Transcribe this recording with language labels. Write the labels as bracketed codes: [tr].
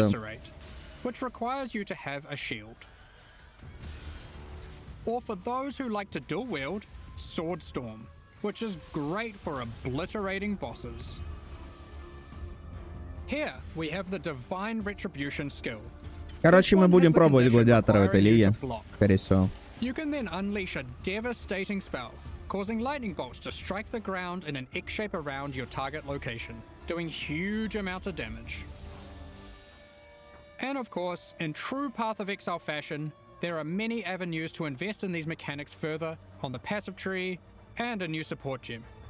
[en] Eviscerate, which requires you to have a shield. Or for those who like to dual wield, Sword Storm, which is great for obliterating bosses. Here we have the Divine Retribution skill. [ru] Короче, мы будем пробовать гладиатора в этой лиге, [en] block. [ru] скорее всего. [en] You can then unleash a devastating spell, causing lightning bolts to strike the ground in an X shape around your target location, doing huge amounts of damage. And of course, in true Path of Exile fashion, there are many avenues to invest in these mechanics further on the passive tree and a new support gem.